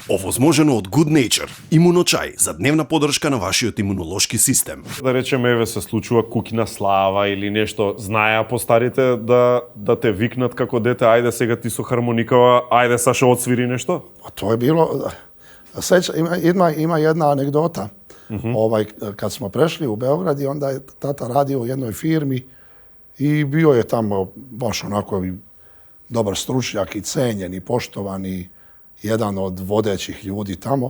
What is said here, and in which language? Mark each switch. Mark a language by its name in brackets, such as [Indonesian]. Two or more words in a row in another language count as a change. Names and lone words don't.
[Macedonian] Овозможено од Good Nature, имуночај за дневна поддршка на вашиот имунолошки систем. Да речеме, еве се случува куќна слава или нешто, знаеа постарите да те викнат како дете, ајде сега ти со хармоникава, ајде Сашо отсвири нешто? [Serbian] A to je bilo, ima jedna anegdota. Kad smo prešli u Beograd i onda je tata radio u jednoj firmi i bio je tamo baš onako dobar stručnjak i cenjen i poštovani, jedan od vodećih ljudi tamo.